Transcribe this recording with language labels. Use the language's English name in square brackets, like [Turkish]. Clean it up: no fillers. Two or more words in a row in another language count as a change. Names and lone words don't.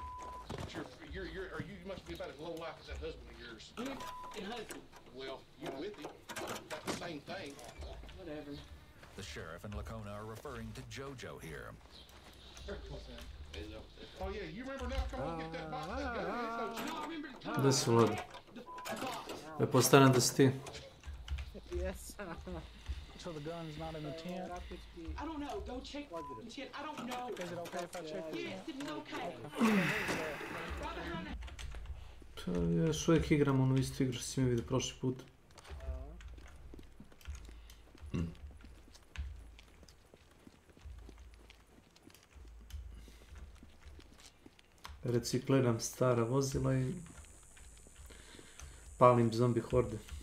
[English] You must be about as low life as that husband of yours. And husband. Well, you with him. That's the same thing. Whatever. The sheriff and Lacona are referring to JoJo here. Oh yeah, you remember not coming and get that box? That gun is no cheap. [Croatian] Gde su Vlad? Pretpostavljam da si ti. [English] Yes. So the gun's not in the tent? I don't know. Go check the tent. I don't know. Is it okay if I check the Yes, tent? it's okay. [Croatian] Pa ja još uvijek igram onu istu igru što si mi vidio prošli put. Recikliram stara vozila i palim zombi horde.